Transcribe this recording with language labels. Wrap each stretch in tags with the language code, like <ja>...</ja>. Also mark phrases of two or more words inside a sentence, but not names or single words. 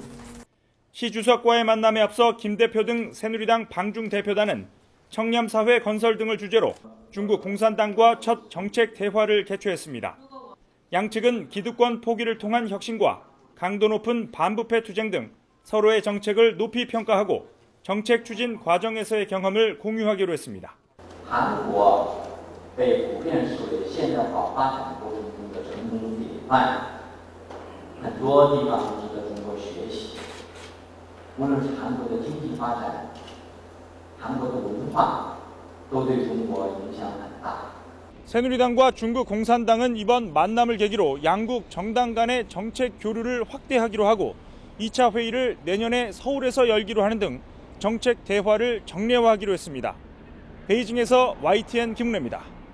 <ko>시 주석과의 만남에 앞서 김 대표 등 새누리당 방중 대표단은 청렴사회 건설 등을 주제로 중국 공산당과 첫 정책 대화를 개최했습니다. 양측은 기득권 포기를 통한 혁신과 강도 높은 반부패 투쟁 등 서로의 정책을 높이 평가하고 정책 추진 과정에서의 경험을 공유하기로 했습니다.</ko> <zh>한국 被普遍视为现代化发展过程中的成功典范，很多地方值得中国学习。无论是韩国的经济发展、韩国的文化，都对中国影响很大。</zh> <ko>새누리당과 중국 공산당은 이번 만남을 계기로 양국 정당 간의 정책 교류를 확대하기로 하고 2차 회의를 내년에 서울에서 열기로 하는 등 정책 대화를 정례화하기로 했습니다. 베이징에서 YTN 김웅래입니다.</ko>